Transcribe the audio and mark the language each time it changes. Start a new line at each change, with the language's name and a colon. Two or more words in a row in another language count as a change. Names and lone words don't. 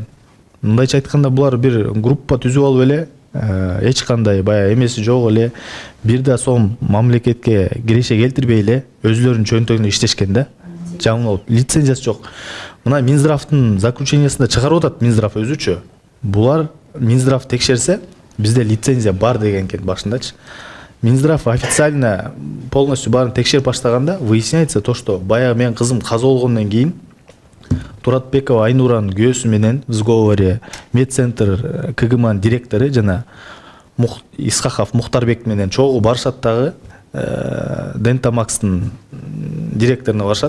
Kyrgyz: Мындайча айтканда булар бир группа түзүп алып эле эч кандай баягы эмеси жок эле бир да сом мамлекетке киреше келтирбей эле өзүлөрүнүн чөнтөгүнө иштешкен да. Жаңылып лицензиясы жок. Мына Минздравдын заключениясында чыгарып атат Минздрав өзүчө. Булар Минздрав текшерсе, бизде лицензия бар деген экен башындачы. Минздрав
Russian: официально полностью
Kyrgyz: баарын текшерип баштаганда
Russian: выясняется то, что
Kyrgyz: баягы менин кызым каза болгондон кийин Туратбекова Айнуранын күйөөсү менен
Russian: в сговоре
Kyrgyz: медцентр КГМанын директору жана Исхаков Мухтарбек менен чогуу барышат дагы Дентамакстын директоруна барышат.